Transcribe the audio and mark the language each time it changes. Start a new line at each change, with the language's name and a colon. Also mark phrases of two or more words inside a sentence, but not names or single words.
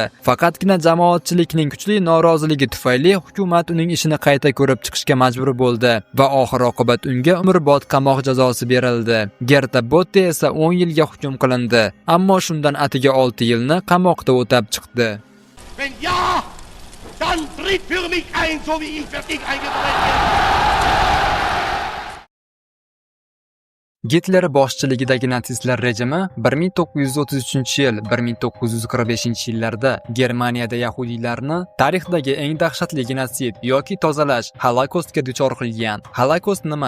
Uzbek: Faqatgina jamoatchilikning kuchli noroziligi tufayli hukumat uning ishini qayta ko'rib chiqishga majbur bo'ldi va oxir-oqibat unga umrbod qamoq jazosi berildi. Gerta Botte esa 10 yilga hukm qilindi, ammo shundan atiga 6 yilni qamoqda o'tab chiqdi.
German: Wenn ja, dann tritt für mich ein, so wie ich für dich eingetreten bin.
Uzbek: Gitler boshchiligidagi natsistlar rejimi 1933-yil, 1945-yillarda Germaniyada yahudiylarni tarixdagi eng dahshatli genotsid yoki tozalash Holokostga duchor qilgan. Holokost nima?